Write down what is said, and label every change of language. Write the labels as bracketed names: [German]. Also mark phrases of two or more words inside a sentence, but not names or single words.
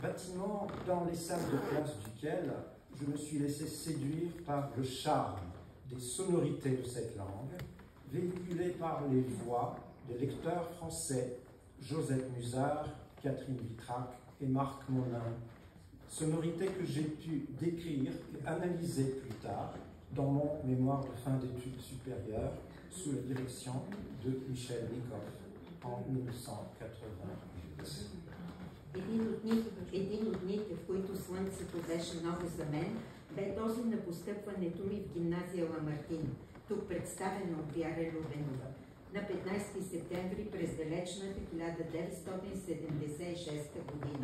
[French] bâtiment dans les salles de classe duquel je me suis laissé séduire par le charme des sonorités de cette langue, véhiculées par les voix des lecteurs français Josette Musard, Catherine Vitrac et Marc Monin, sonorités que j'ai pu décrire et analyser plus tard dans mon mémoire de fin d'études supérieures sous la direction de Michel Nikoff en 1988. [Bulgarian] Един от дните, в които слънцето беше ново за мен, бе този на постъпването ми в гимназия Ламартин, тук представена от Вяра Любенова, на 15 септември през далечната 1976 година.